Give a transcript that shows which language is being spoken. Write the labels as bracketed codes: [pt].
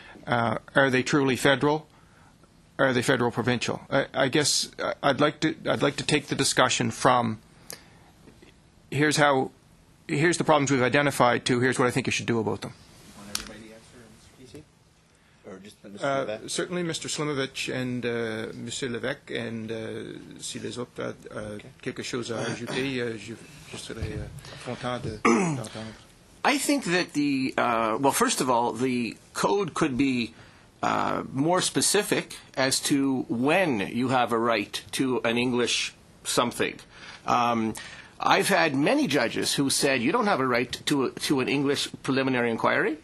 [en] Are they truly federal? Are they federal provincial? I guess I'd like to take the discussion from here's the problems we've identified to here's what I think you should do about them. Want everybody to answer, Mr. Casey? Or just Mr. Levesque? Certainly Mr. Slimovich and Monsieur Levesque, and [fr] si les autres quelque chose à ajouter, je serais content d'entendre. [en] I think that well, first of all, the code could be more specific as to when you have a right to an English something. I've had many judges who said you don't have a right to an English preliminary inquiry.